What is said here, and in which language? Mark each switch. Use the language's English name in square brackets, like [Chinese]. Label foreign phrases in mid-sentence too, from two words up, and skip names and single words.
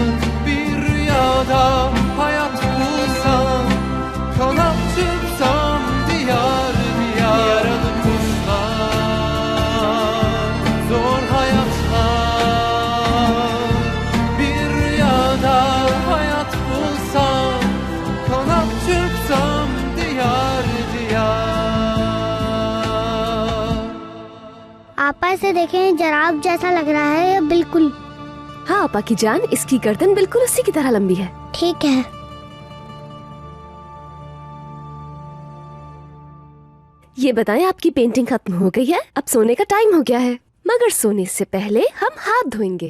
[Turkish] Bir rüyada hayat bulsam, kanat çırpsam diyar diyar. Yaralı kuşlar, zor hayatlar, bir rüyada hayat bulsam, kanat çırpsam diyar diyar. [Hindi] आपा इसे देखें, जराब जैसा लग रहा है ये बिल्कुल। हाँ आपा की जान, इसकी गर्दन बिल्कुल उसी की तरह लंबी है। ठीक है। ये बताएं, आपकी पेंटिंग खत्म हो गई है, अब सोने का टाइम हो गया है, मगर सोने से पहले हम हाथ धोएंगे।